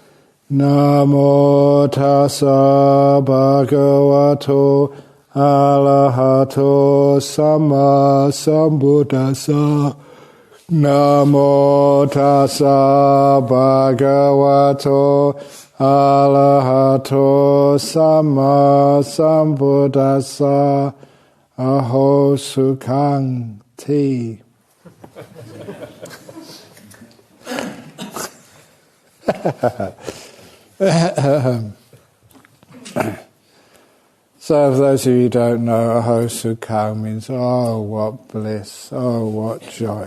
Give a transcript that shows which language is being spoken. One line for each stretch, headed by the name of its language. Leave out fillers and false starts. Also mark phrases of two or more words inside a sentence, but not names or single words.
Pali: Namo tassa bhagavato arahato samma sambuddhassa. Namo tassa bhagavato arahato samma sambuddhassa. Aho Sukham tea.
English: So for those of you who don't know,
Pali: Aho Sukham
English: means, oh what bliss, oh what joy.